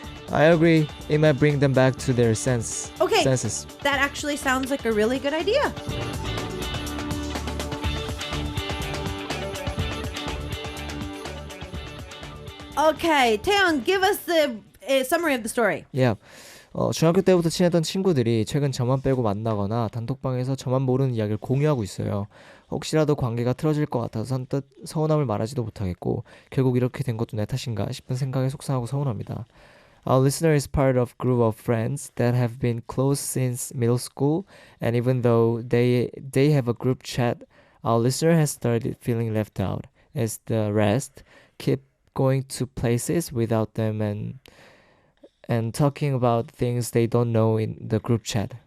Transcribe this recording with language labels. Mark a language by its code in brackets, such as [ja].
[en] I agree, it might bring them back to their senses. That actually sounds like a really good idea. Okay, Taeyeon, give us the summary of the story. Yeah. [ko] 중학교 때부터 친했던 친구들이 최근 저만 빼고 만나거나 단톡방에서 저만 모르는 이야기를 공유하고 있어요. 혹시라도 관계가 틀어질 것 같아서 선뜻 서운함을 말하지도 못하겠고 결국 이렇게 된 것도 내 탓인가 싶은 생각에 속상하고 서운합니다. [en] Our listener is part of a group of friends that have been close since middle school, and even though they have a group chat, our listener has started feeling left out, as the rest keep going to places without them and talking about things they don't know in the group chat.